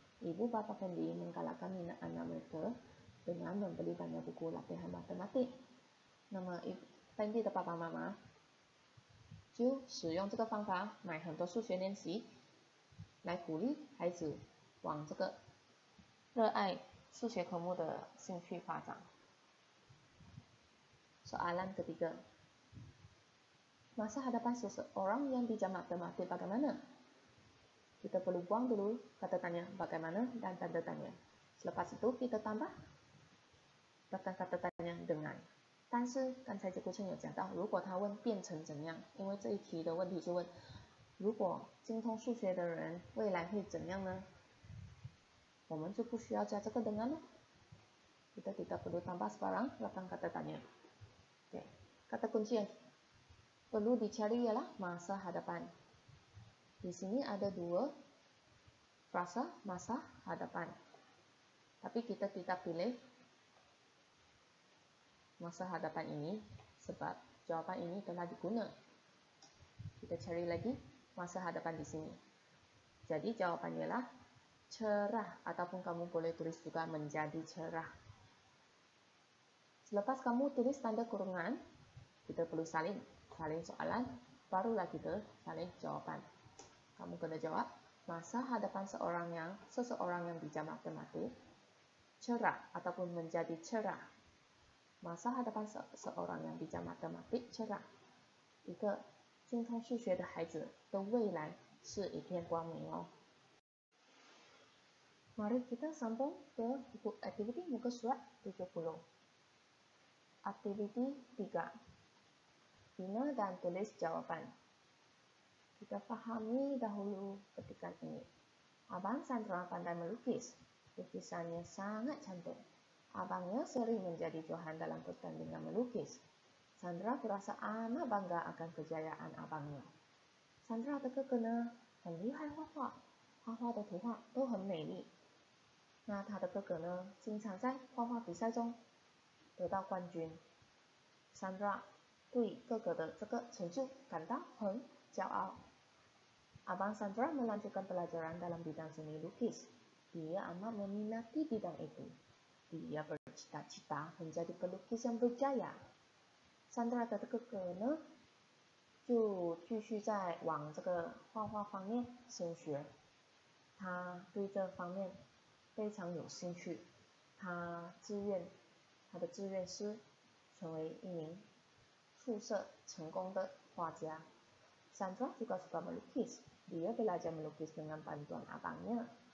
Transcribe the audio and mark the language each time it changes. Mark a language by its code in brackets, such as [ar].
[ms] Ibu bapa Fendi menggalakkan minat anak mereka dengan membeli banyak buku latihan matematik. [zh] 那么 Fendi 的爸爸妈妈就使用这个方法，买很多数学练习，来鼓励孩子往这个热爱数学科目的兴趣发展。 [ms] Soalan ketiga, masa hadapan seseorang yang bijak matematik bagaimana? Kita perlu buang dulu kata tanya bagaimana dan tanda tanya. Selepas itu kita tambah rakan kata tanya dengan。 [zh] 但是刚才结构称有讲到，如果他问变成怎样，因为这一题的问题是问如果精通数学的人未来会怎样呢？我们就不需要加这个dengan了。 [ms] Kita tidak perlu tambah sekarang rakan kata tanya. Oke. Kata kunci yang perlu dicari ialah masa hadapan. Di sini ada dua frasa masa hadapan. Tapi kita tidak pilih masa hadapan ini sebab jawapan ini telah diguna. Kita cari lagi masa hadapan di sini. Jadi jawapannya ialah cerah, ataupun kamu boleh tulis juga menjadi cerah. Selepas kamu tulis tanda kurungan, kita perlu salin soalan, barulah kita salin jawaban. Kamu kena jawab masa hadapan seseorang yang bijak matematik cerah ataupun menjadi cerah. Masa hadapan seorang yang bijak matematik cerah， [zh] 一个精通数学的孩子的未来是一片光明哦。 [ms] Mari kita sambung ke buku aktiviti muka surat 70. Aktiviti 3. Bina dan tulis jawapan. Kita fahami dahulu ketikan ini. Abang Sandra pandai melukis. Lukisannya sangat cantik. Abangnya sering menjadi juahan dalam pertandingan melukis. Sandra berasa amat bangga akan kejayaan abangnya. [zh] Sandra 的哥哥呢，很厉害画画，画画的图画都很美丽。那他的哥哥呢，经常在画画比赛中得到冠军。 Sandra 对哥哥的这个成就感到很骄傲。 [ms] Abang Sandra melanjutkan pelajaran dalam bidang seni lukis. Dia amat meminati bidang itu. Dia bercita-cita menjadi pelukis yang berjaya. [zh] Sandra 的哥哥呢，就继续在往这个画画方面深学。他对这方面非常有兴趣。他的志愿是成为一名出色成功的画家。 [ms] Sandra juga suka melukis. Dia belajar melukis dengan bantuan abangnya.